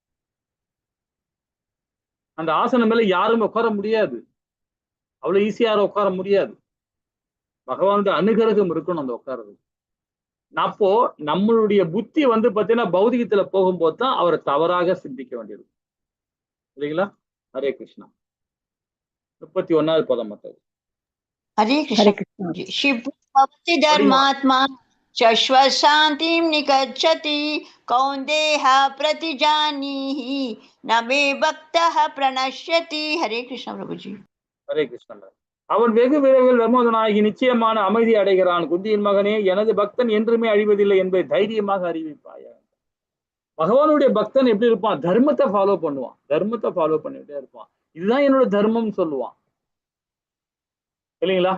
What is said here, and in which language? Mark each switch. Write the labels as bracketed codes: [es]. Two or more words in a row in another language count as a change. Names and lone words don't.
[ta] அந்த ஆசனம் மேல யாருமே உட்கார முடியாது, அவ்வளவு ஈஸியா உட்கார முடியாது. பகவானுடைய அனுகிரகம் இருக்கணும் அந்த உட்கார்றது. அப்போ நம்மளுடைய புத்தி வந்து பாத்தீங்கன்னா பௌதிகத்துல போகும்போது தான் அவரை தவறாக சிந்திக்க வேண்டியது இல்லைங்களா? ஹரே கிருஷ்ணா. 31வது பதம். [hi] हरे कृष्ण जी। [sa] शिव भवति धर्मात्मा शश्वशान्तिं निगच्छति कौन्तेय प्रतिजानीहि न मे भक्तः प्रणश्यति. [hi] हरे कृष्ण प्रभुजी. [ta] ஹரே கிருஷ்ணன். அவன் வெகு விரைவில் தர்மோதனாகி நிச்சயமான அமைதி அடைகிறான். குந்தியின் மகனே, எனது பக்தன் என்றுமே அழிவதில்லை என்பதை தைரியமாக அறிவிப்பாய. பகவானுடைய பக்தன் எப்படி இருப்பான்? தர்மத்தை ஃபாலோ பண்ணுவான், தர்மத்தை ஃபாலோ பண்ணிட்டே இருப்பான். இதுதான் என்னோட தர்மம் சொல்லுவான், இல்லைங்களா?